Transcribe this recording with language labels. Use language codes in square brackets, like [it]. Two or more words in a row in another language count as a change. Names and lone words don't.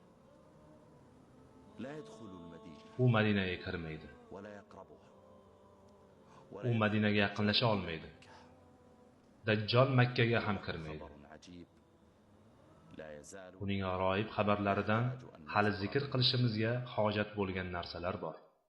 [ar] لا يدخل المدينة [uz] U Madinaga kirmaydi. [ar] ولا يقربها [uz] U Madinaga yaqinlasha olmaydi. Dajjal Makkaga ham kirmaydi. [ar] خبر عجيب لا يزال [uz] Uning g'aroyib xabarlaridan hali zikr qilishimizga hojat bo'lgan narsalar bor.